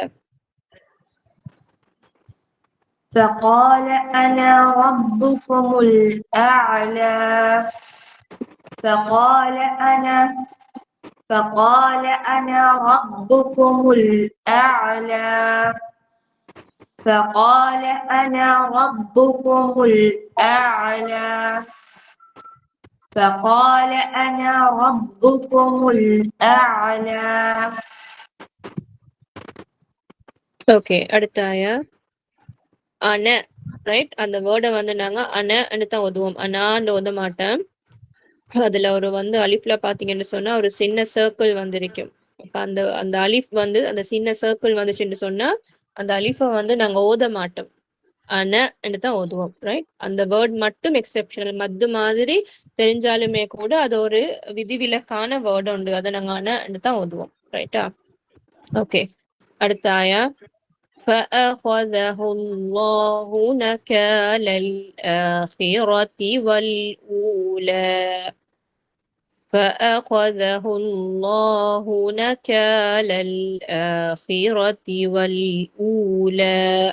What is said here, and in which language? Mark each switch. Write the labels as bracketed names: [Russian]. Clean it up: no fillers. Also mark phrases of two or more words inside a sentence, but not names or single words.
[Arabic] فقال أنا ربكم الأعلى فقال أنا ربكم الأعلى فقال أنا ربكم الأعلى فقال أنا ربكم الأعلى. [Tamil] ஓகே, அடுத்த ஆயா. அன, ரைட், அந்த வேர்டை வந்து நாங்க அனன்னு தான் ஓதுவோம், அனான்னு ஓத மாட்டேன். அதுல ஒரு வந்து அலிஃப்ல பாத்தீங்கன்னு சொன்னா ஒரு சின்ன சர்க்கிள் வந்து இருக்கும். இப்ப அந்த அந்த அலிஃப் வந்து அந்த சின்ன சர்க்கிள் வந்துச்சுன்னு சொன்னா அந்த அலிஃபை வந்து நாங்க ஓத மாட்டோம், அனன்னு தான் ஓதுவோம். ரைட், அந்த வேர்ட் மட்டும் எக்ஸெப்ஷனல் மத்து மாதிரி தெரிஞ்சாலுமே கூட அது ஒரு விதிவிலக்கான வேர்டு உண்டு, அதை நாங்க அனன்னு தான் ஓதுவோம். ரைட்டா? ஓகே, அடுத்த ஆயா. [Arabic] فأخذه الله نكال الآخرة والأولى. فأخذه الله نكال الآخرة والأولى.